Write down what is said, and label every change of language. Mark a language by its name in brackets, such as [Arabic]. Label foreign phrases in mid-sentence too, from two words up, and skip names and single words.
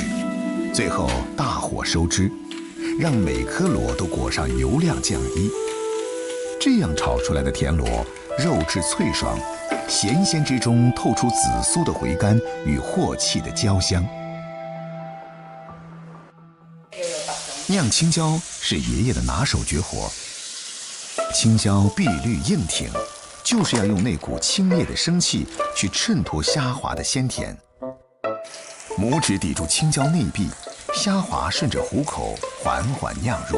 [Chinese] 最後大火收汁，讓每顆螺都裹上油亮醬衣。這樣炒出來的田螺，肉質脆爽，鹹鮮之中透出紫蘇的回甘與鑊氣的焦香。酿青椒是爷爷的拿手绝活。青椒碧绿硬挺，就是要用那股清冽的生气去衬托虾滑的鲜甜。拇指抵住青椒内壁，虾滑顺着虎口缓缓酿入。